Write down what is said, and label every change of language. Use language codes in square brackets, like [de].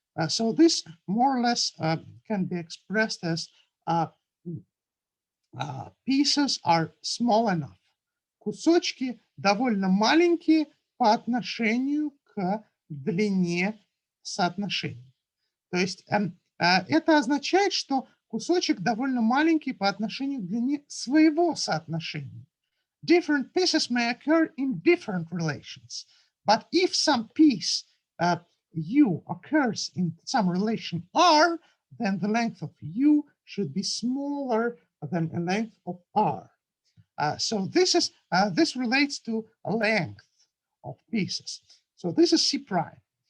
[en] So this more or less can be expressed as pieces are small enough. [ru] Кусочки довольно маленькие по отношению к длине соотношений. То есть это означает, что кусочек довольно маленький по отношению к длине своего соотношения. [en] Different pieces may occur in different relations, but if some piece U occurs in some relation R, then the length of U should be smaller than the length of R. So this relates to a length of pieces. So this is C prime.